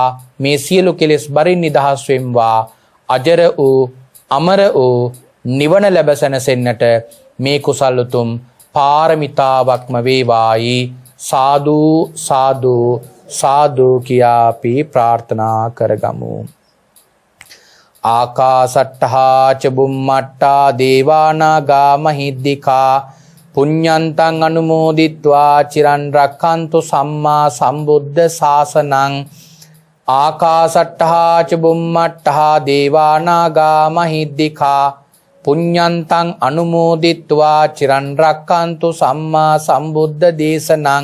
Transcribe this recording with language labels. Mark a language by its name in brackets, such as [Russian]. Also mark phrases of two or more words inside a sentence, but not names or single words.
[Sinhala] මේ සියලු කෙලෙස් බරින් නිදහස් වෙම්වා. අජර වූ අමර වූ නිවන ලැබ සැනසෙන්නට මේ කුසල් උතුම් පාරමිතාවක්ම වේවායි සාදු සාදු සාදු කියා අපි ප්‍රාර්ථනා කරගමු. [Pali] ආකාසට්ඨා ච බුම්මට්ඨා දේවානාගා මහිද්దికා පුඤ්ඤන්තං අනුමෝදිත්වා චිරන් රක්ඛන්තු සම්මා සම්බුද්ධ ශාසනං. ආකාසට්ඨා ච බුම්මට්ඨා දේවානාගා මහිද්దికා පුඤ්ඤන්තං අනුමෝදිත්වා චිරන් රක්ඛන්තු සම්මා සම්බුද්ධ දේශනං.